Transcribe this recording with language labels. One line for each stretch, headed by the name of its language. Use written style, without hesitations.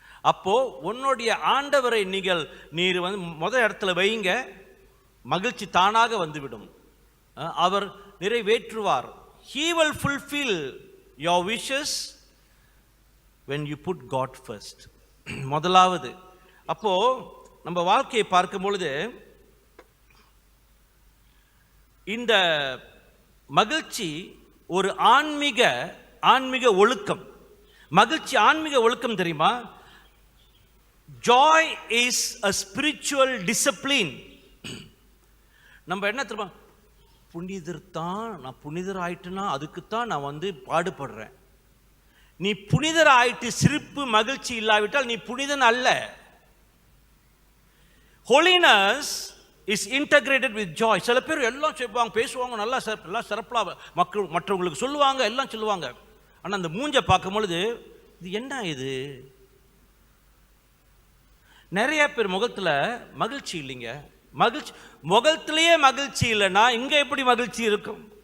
Tamil: அப்போ உன்னுடைய ஆண்டவரை நீர் வந்து முதல் இடத்துல வைங்க, மகிழ்ச்சி தானாக வந்துவிடும். அவர் நிறைவேற்றுவார்.
English: He will fulfill your wishes when you put God first.
Tamil: முதலாவது. அப்போ நம்ம வாழ்க்கையை பார்க்கும் பொழுது இந்த மகிழ்ச்சி ஒரு ஆன்மீக ஒழுக்கம். மகிழ்ச்சி ஆன்மீக ஒழுக்கம் தெரியுமா?
English: Joy is a spiritual discipline.
Tamil: நம்ம என்ன தெரியுமா, புனிதர் தான், நான் புனிதர் ஆயிட்டுனா அதுக்குத்தான் நான் வந்து பாடுபடுறேன். நீ புனிதர் ஆயிட்டு சிரிப்பு மகிழ்ச்சி இல்லாவிட்டால் நீ புனிதன் அல்ல.
English: Holiness is integrated with joy.
Tamil: சில பேர் எல்லாம் செய்வாங்க, பேசுவாங்க, நல்லா சிறப்பாக மற்றவங்களுக்கு சொல்லுவாங்க, எல்லாம் சொல்லுவாங்க. ஆனால் அந்த மூஞ்சை பார்க்கும் பொழுது இது என்ன இது? நிறைய பேர் முகத்தில் மகிழ்ச்சி இல்லைங்க. முகத்திலேயே மகிழ்ச்சி இல்லைன்னா இங்க எப்படி மகிழ்ச்சி இருக்கும்?